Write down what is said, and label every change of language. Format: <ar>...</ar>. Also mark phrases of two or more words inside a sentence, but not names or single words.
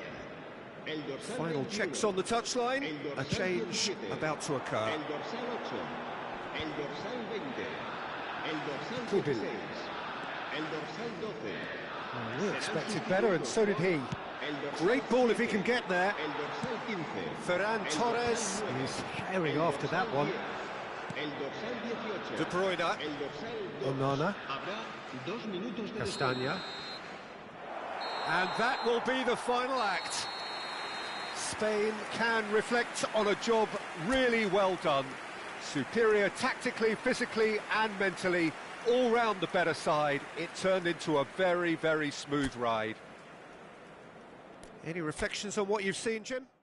<es>El dorsal Final 21,</es> <en>checks on the touchline. A change</en> <es>17,</es> <en>about to occur.</en> <es>El dorsal 8, el dorsal 20, el dorsal Kubil. 16, el dorsal 12.</es> <en>Oh, we expected better, and so did he.</en> <es>El dorsal</es> <en>Great ball if he</en> <es>7,</es> <en>can get there.</en> <es>El dorsal 15. Ferran el Torres dorsal 9,</es> <en>is herring</en> <es>el</es> <en>after that</en> <es>dorsal</es> <en>one.</en> <es>10, El dorsal 18. De Bruyne. El dorsal 2. Onana. Habrá 2 minutos de Castagna.</es> <en>And that will be the final act. Spain can reflect on a job really well done. Superior tactically, physically and mentally, all round the better side. It turned into a very, very smooth ride. Any reflections on what you've seen, Jim?</en>